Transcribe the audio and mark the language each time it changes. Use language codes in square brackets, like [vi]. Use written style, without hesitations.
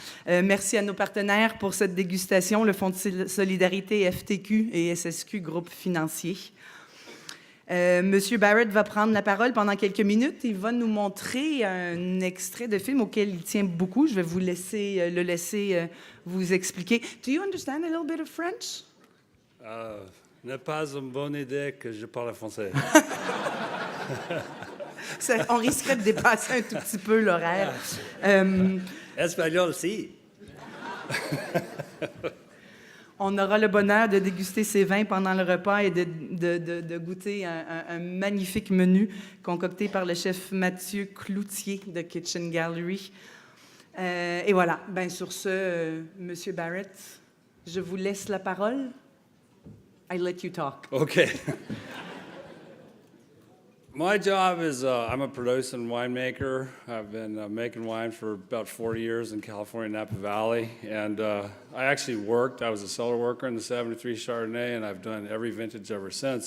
[fr] Merci à nos partenaires pour cette dégustation, le Fonds de solidarité FTQ et SSQ, groupe financier. Monsieur Barrett va prendre la parole pendant quelques minutes. Il va nous montrer un extrait de film auquel il tient beaucoup. Je vais vous le laisser vous expliquer. [en] Do you understand a little bit of French? [fr] N'est pas une bonne idée que je parle français. On risquerait de dépasser un tout petit peu l'horaire. Espagnol, si. On aura le bonheur de déguster ces vins pendant le repas et de goûter un magnifique menu concocté par le chef Mathieu Cloutier de Kitchen Gallery. Et voilà, bien sur ce, Monsieur Barrett, je vous laisse la parole. [en] I let you talk. Okay. My job is I'm a producer and winemaker. I've been making wine for about 40 years in California, Napa Valley. And I actually I was a cellar worker in the 73 Chardonnay, and I've done every vintage ever since.